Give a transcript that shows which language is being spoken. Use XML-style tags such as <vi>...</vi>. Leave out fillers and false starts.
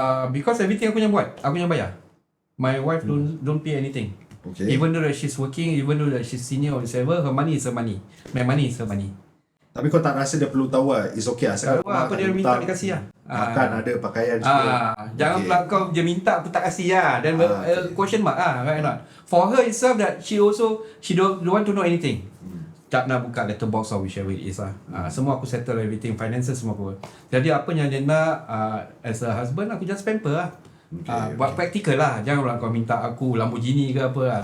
<en>Because everything</en> <ms>aku yang buat, aku yang bayar.</ms> <en>My wife don't pay anything. Okay. Even though that she's working, even though that she's senior or whatever, her money is her money. My money is her money.</en> <ms>Tapi kau tak rasa dia perlu tahu lah.</ms> <en>It's okay lah.</en> <ms>Sekarang Apa dia minta dia kasih lah. Makan ada, pakaian juga. Jangan pula kau dia minta aku tak kasih lah.</ms> <en>Then question mark right or not. For her itself that she don't want to know anything.</en> <ms>Tak nak buka letterbox</ms> <en>or whichever it is</en> <ms>lah. Semua aku settle everything, finances semua aku. Jadi apa yang dia nak</ms> <en>as a husband,</en> <ms>aku just pamper lah. Buat praktikal lah. Jangan pula kau minta aku Lamborghini ke apa lah.</ms>